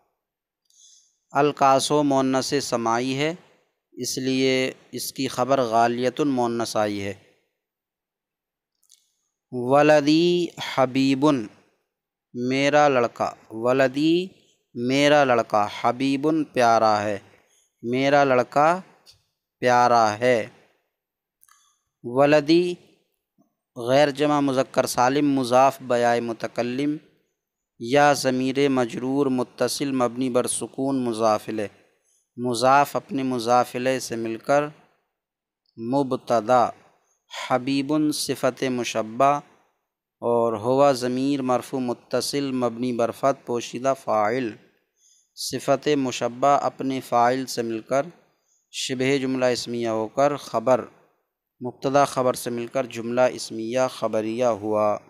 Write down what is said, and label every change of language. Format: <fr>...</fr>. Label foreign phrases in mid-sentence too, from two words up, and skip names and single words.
<ur>الکاسو مؤنث سماعی ہے، اس لیے اس کی خبر غالیتن مؤنث آئی ہے۔</ur> <ar>ولدی حبیبن،</ar> <ur>میرا لڑکا، ولدی میرا لڑکا، حبیبن پیارا ہے، میرا لڑکا پیارا ہے۔ ولدی غیر جمع مذکر سالم مضاف بیائے متکلم یا ضمیر مجرور متصل مبنی بر سکون مضاف الیہ، مضاف اپنے مضاف الیہ سے مل کر مبتدا، حبیبن صفت مشبہ اور ہوا ضمیر مرفوع متصل مبنی بر فتح پوشیدہ فاعل، صفت مشبہ اپنے فاعل سے مل کر شبہ جملہ اسمیہ ہو کر خبر، مبتدا خبر سے مل کر جملہ اسمیہ خبریہ ہوا۔</ur>